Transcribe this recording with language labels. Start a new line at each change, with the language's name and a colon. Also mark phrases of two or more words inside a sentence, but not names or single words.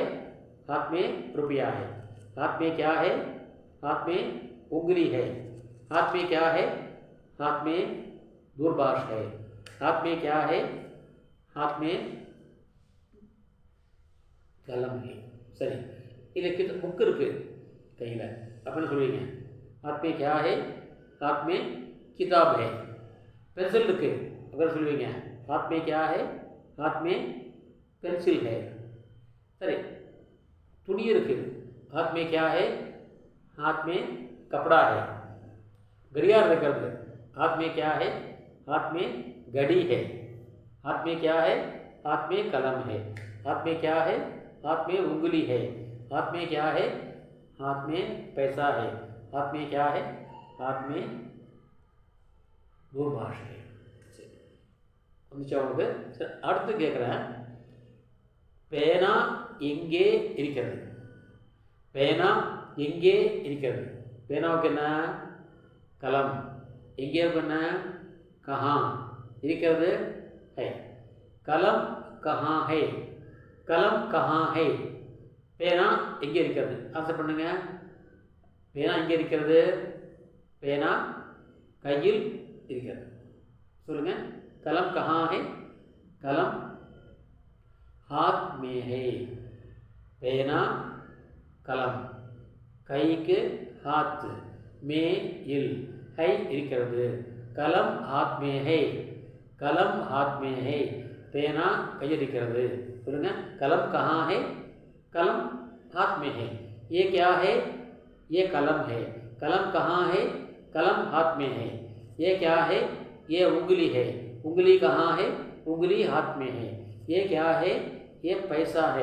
Hindi: हाथ में रुपया है। हाथ में क्या है? हाथ में उंगली है। हाथ में क्या है? हाथ में दूरभाष है। हाथ में क्या है? हाथ में कलम है। सही।
Tamil: இதுக்கு புக் இருக்கு கையில், அப்படின்னு சொல்லுவீங்க।
Hindi: हाथ में क्या है? हाथ में किताब है। पेंसिल இருக்கு, अगर சொல்லுவீங்க हाथ में क्या है? हाथ में पेंसिल है। सही।
Tamil: துணி இருக்கு,
Hindi: हाथ में क्या है? हाथ में कपड़ा है। घड़ियाल இருக்கிறது, हाथ में क्या है? हाथ में घड़ी है। हाथ में क्या है? हाथ में कलम है। हाथ में क्या है? हाथ में उंगली है। हाथ में क्या है? हाथ में पैसा है। हाथ में क्या है? हाथ में दूरभाष है।
Tamil: உங்களுக்கு அடுத்து கேட்குறேன், பேனா எங்கே இருக்கிறது? பேனா எங்கே இருக்கிறது? பேனாவுக்கு என்ன? கலம்। எங்கே என்ன? कहाँ இருக்கிறது?
Hindi: है। कलम कहाँ है? कलम कहाँ है?
Tamil: பேனா எங்கே இருக்கிறது? ஆன்சர் பண்ணுங்க। பேனா எங்கே இருக்கிறது? பேனா கையில் இருக்கிறது।
Hindi: சொல்லுங்க। कलम कहाँ है? कलम हाथ में है।
Tamil: பேனா कलम கைக்கு हाथ में இல் है இருக்கிறது।
Hindi: कलम हाथ में है। कलम हाथ में है।
Tamil: பேனா கையில் இருக்கிறது। சொல்லுங்க।
Hindi: कलम कहाँ है? कलम हाथ में है। ये क्या है? ये कलम है। कलम कहाँ है? कलम हाथ में है। ये क्या है? ये उंगली है। उंगली कहाँ है? उंगली हाथ में है। ये क्या है? ये पैसा है।